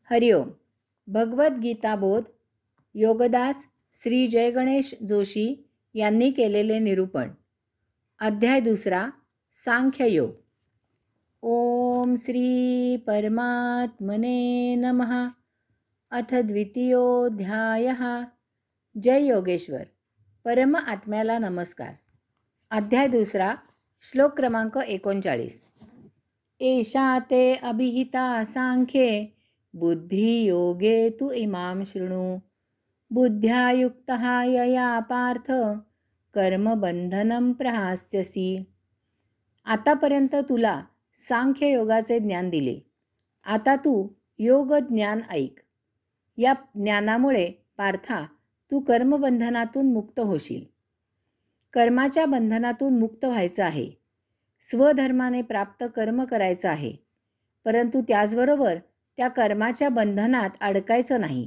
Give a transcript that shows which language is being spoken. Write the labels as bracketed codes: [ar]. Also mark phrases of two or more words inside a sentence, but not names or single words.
[mr] हरिओम. भगवद्गीता बोध योगदास श्री जयगणेश जोशी यांनी केलेले निरूपण. अध्याय दुसरा, सांख्ययोग. [sa] ओम श्री परमात्मने नमः. अथ द्वितीयोऽध्यायः. जय योगेश्वर. [mr] परम आत्म्याला नमस्कार. अध्याय दुसरा, श्लोक क्रमांक 39. [sa] एषा ते अभिहिता सांख्ये बुद्धियोगे तु इमां शृणु. बुद्ध्या युक्तः यया पार्थ कर्मबंधनं प्रहास्यसि. [mr] आतापर्यंत तुला सांख्ययोगाचे ज्ञान दिले. आता तू योग ज्ञान ऐक. या ज्ञानामुळे पार्था तू कर्मबंधनातून मुक्त होशील. कर्माच्या बंधनातून मुक्त व्हायचं आहे. स्वधर्माने प्राप्त कर्म करायचं आहे, परंतु त्याचबरोबर त्या कर्माच्या बंधनात अडकायचं नाही.